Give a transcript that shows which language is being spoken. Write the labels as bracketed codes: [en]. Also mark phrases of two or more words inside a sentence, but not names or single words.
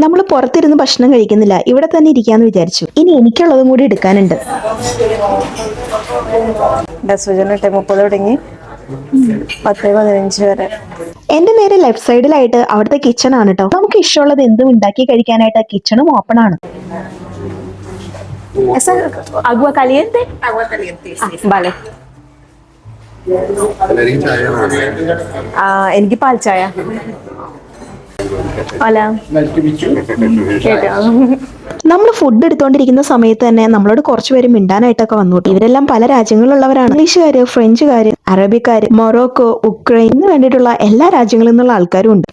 [ml] നമ്മൾ പുറത്തിരുന്ന് ഭക്ഷണം കഴിക്കുന്നില്ല, ഇവിടെ തന്നെ ഇരിക്കാന്ന് വിചാരിച്ചു. ഇനി എനിക്കുള്ളതും കൂടി എടുക്കാനുണ്ട്. 10:30 തുടങ്ങി 10:15 വരെ. എന്റെ നേരെ [en] left side [ml] അവിടുത്തെ കിച്ചൺ ആണ് കേട്ടോ. നമുക്ക് ഇഷ്ടമുള്ളത് എന്തും ഉണ്ടാക്കി കഴിക്കാനായിട്ട് [en] kitchen open [ml] ആണ്. [es] Agua caliente? Agua caliente, sí. Vale. [ml] എനിക്ക് പാൽ ചായ. നമ്മൾ ഫുഡ് എടുത്തോണ്ടിരിക്കുന്ന സമയത്ത് തന്നെ നമ്മളോട് കുറച്ചുപേര് മിണ്ടാനായിട്ടൊക്കെ വന്നു. ഇവരെല്ലാം പല രാജ്യങ്ങളിലുള്ളവരാണ്. ഇംഗ്ലീഷുകാര്, ഫ്രഞ്ചുകാര്, അറബിക്കാര്, മൊറോക്കോ, ഉക്രൈൻ എന്ന് വേണ്ടിയിട്ടുള്ള എല്ലാ രാജ്യങ്ങളിൽ നിന്നുള്ള ആൾക്കാരും ഉണ്ട്.